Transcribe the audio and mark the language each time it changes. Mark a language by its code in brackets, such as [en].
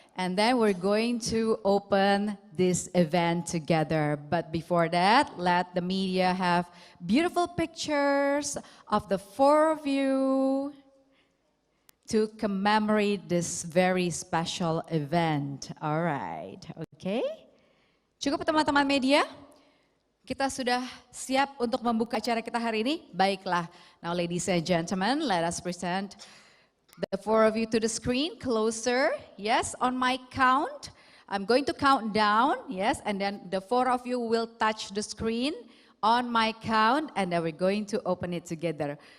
[en] And then we're going to open this event together. But before that, let the media have beautiful pictures of the four of you to commemorate this very special event. All right, okay? [id] Cukup teman-teman media? Kita sudah siap untuk membuka acara kita hari ini? [en] Baiklah, now ladies and gentlemen, let us present the four of you to the screen, closer. Yes, on my count, I'm going to count down, yes, and then the four of you will touch the screen on my count, and then we're going to open it together.